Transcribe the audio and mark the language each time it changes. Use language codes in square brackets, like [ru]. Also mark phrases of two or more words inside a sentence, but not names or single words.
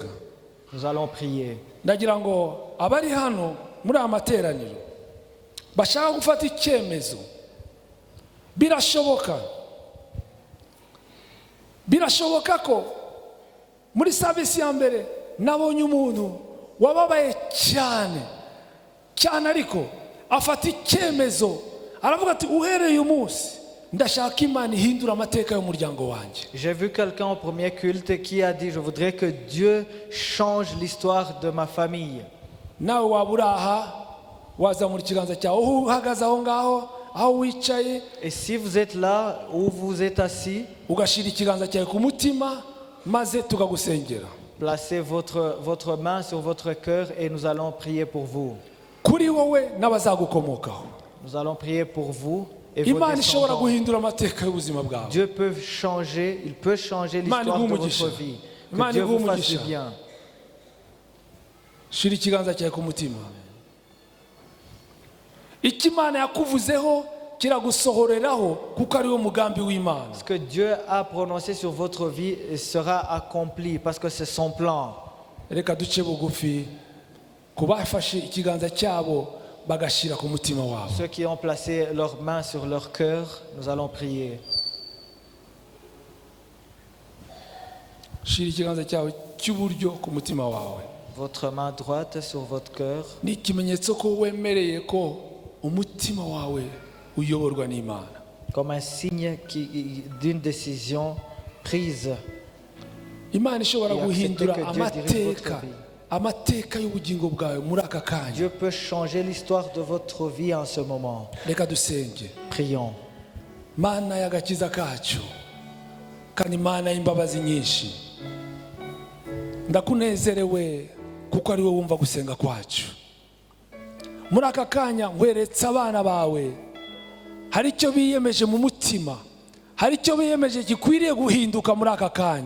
[fr] Nous allons prier. [rw] Ndagira ngo abari hano muri aya materaniro bashaka gufata icyemezo birashoboka ko muri service ya mbere nabonye umuntu wababaye cyane ariko afata icyemezo aravuga ati uhereye umunsi ndashaka Imana ihindura amateka y'umuryango wanjye. [fr] J'ai vu quelqu'un au premier culte qui a dit je voudrais que Dieu change l'histoire de ma famille. [rw] Nawe waburaha wazamura ikiganza cyawe uhagaze aho ngaho aho wicaye. [fr] Et si vous êtes là où vous êtes assis, [rw] ugashira ikiganza cyawe ku mutima maze tukagusengera. [fr] Placez votre main sur votre cœur et nous allons prier pour vous. [rw] Kuri wowe n'abazagukomokaho. [fr] Nous allons prier pour vous et vos [rw] Imana ishobora [fr] descendants. [rw] guhindura amateka y'ubuzima bwawe. [fr] Dieu peut changer, il peut changer l'histoire de votre vie. Que Dieu vous fasse du bien. [rw] Shira ikiganza cyawe ku mutima. Icyo Imana yakuvuzeho kiragusohoreraho kuko ari wo mugambi w'Imana. [fr] Ce que Dieu a prononcé sur votre vie sera accompli parce que c'est son plan. [rw] Reka duce bugufi kubafashe ikiganza cyabo bagashira ku mutima wabo. [fr] Ceux qui ont placé leurs mains sur leur cœur, nous allons prier. [rw] Shira ikiganza cyawe cy'uburyo ku mutima wawe. [fr] Votre main droite sur votre cœur. [rw] Ni ikimenyetso ko wemereye ko umutima wawe uyoborwa n'Imana. [fr] Comme un signe d'une décision prise. [rw] Imana ishobora guhindura [fr] que Dieu dirige votre vie. [rw] amateka y'ubugingo bwawe muri aka kanya. [fr] Dieu peut changer l'histoire de votre vie en ce moment. [rw] Reka dusenge. [fr] Prions. [rw] Mana y'agakiza kacu kandi Mana y'imbabazi nyinshi, ndakunezerewe kuko ari wowe wumva gusenga kwacu. Muri aka kanya nkweretse abana bawe hari icyo biyemeje mu mutima, hari icyo biyemeje gikwiriye guhinduka muri aka kanya.